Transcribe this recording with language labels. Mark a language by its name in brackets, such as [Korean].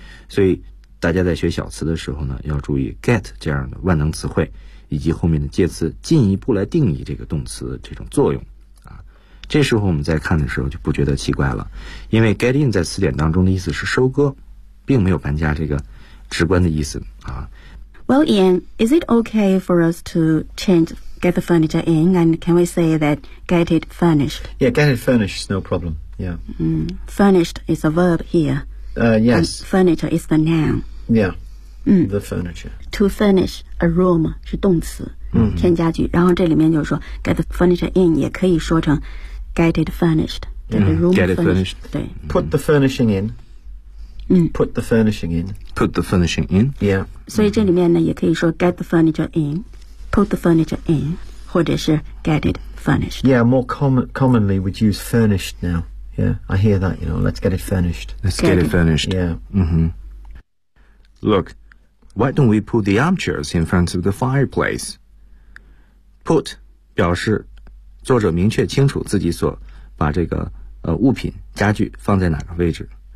[Chinese] 所以大家在学小词的时候呢，要注意 get 这样的万能词汇以及后面的介词，进一步来定义这个动词的这种作用啊。这时候我们在看的时候就不觉得奇怪了，因为 get in 在词典当中的意思是收割，并没有搬家这个直观的意思啊。 [English] Well, Ian, is it okay for us to change, get the furniture in, and can we say that get it furnished? Yeah, get it furnished is no problem, yeah. Furnished is a verb here. Yes. And furniture is the noun. Yeah, the furniture. To furnish a room [Chinese] 是动词、添加具，然后这里面就是说 [English] get the furniture in [Chinese] 也可以说成 [English] get it furnished, get the room get furnished. It furnished. [Chinese] 对、 [English] Put the furnishing in. Put the furnishing in. Put the furnishing in. Yeah. [Chinese] 所以这里面呢也可以说 [English] get the furniture in, put the furniture in, [Chinese] 或者是 [English] get it furnished. Yeah, more commonly we'd use furnished now. Yeah, I hear that, you know, let's get it furnished. Let's get it furnished. Yeah. Look, why don't we put the armchairs in front of the fireplace? [Chinese] Put 表示作者明确清楚自己所把这个物品家具放在哪个位置。